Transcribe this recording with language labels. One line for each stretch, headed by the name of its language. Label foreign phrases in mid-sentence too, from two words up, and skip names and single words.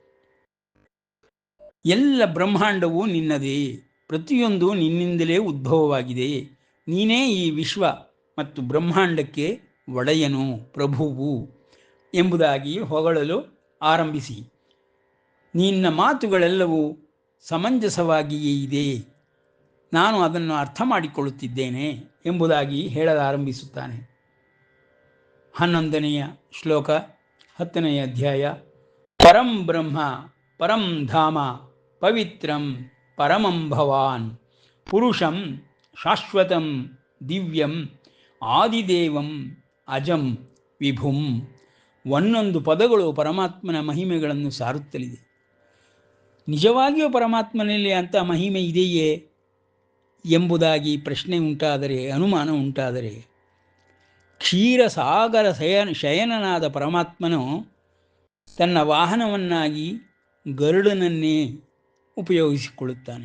Kannada: ಎಲ್ಲ ಬ್ರಹ್ಮಾಂಡವೂ ನಿನ್ನದೇ, ಪ್ರತಿಯೊಂದು ನಿನ್ನಿಂದಲೇ ಉದ್ಭವವಾಗಿದೆ, ನೀನೇ ಈ ವಿಶ್ವ ಮತ್ತು ಬ್ರಹ್ಮಾಂಡಕ್ಕೆ ಒಡೆಯನು, ಪ್ರಭುವು ಎಂಬುದಾಗಿ ಹೊಗಳಲು ಆರಂಭಿಸಿ, ನಿನ್ನ ಮಾತುಗಳೆಲ್ಲವೂ ಸಮಂಜಸವಾಗಿಯೇ ಇದೆ, ನಾನು ಅದನ್ನು ಅರ್ಥ ಮಾಡಿಕೊಳ್ಳುತ್ತಿದ್ದೇನೆ ಎಂಬುದಾಗಿ ಹೇಳಲಾರಂಭಿಸುತ್ತಾನೆ. 11ನೆಯ ಶ್ಲೋಕ, 10ನೆಯ ಅಧ್ಯಾಯ.
Sanskrit: ಪರಂ ಬ್ರಹ್ಮ ಪರಂ ಧಾಮ ಪವಿತ್ರಂ ಪರಮಂ ಭವಾನ್ ಪುರುಷಂ ಶಾಶ್ವತಂ ದಿವ್ಯಂ ಆದಿದೇವಂ ಅಜಂ ವಿಭುಂ.
Kannada: ಒಂದೊಂದು ಪದಗಳು ಪರಮಾತ್ಮನ ಮಹಿಮೆಗಳನ್ನು ಸಾರುತ್ತಲಿದೆ. ನಿಜವಾಗಿಯೂ ಪರಮಾತ್ಮನಲ್ಲಿ ಅಂಥ ಮಹಿಮೆ ಇದೆಯೇ ಎಂಬುದಾಗಿ ಪ್ರಶ್ನೆ ಉಂಟಾದರೆ, ಅನುಮಾನ ಉಂಟಾದರೆ, ಕ್ಷೀರಸಾಗರ ಶಯನನಾದ ಪರಮಾತ್ಮನು ತನ್ನ ವಾಹನವನ್ನಾಗಿ ಗರುಡನನ್ನೇ ಉಪಯೋಗಿಸಿಕೊಳ್ಳುತ್ತಾನೆ.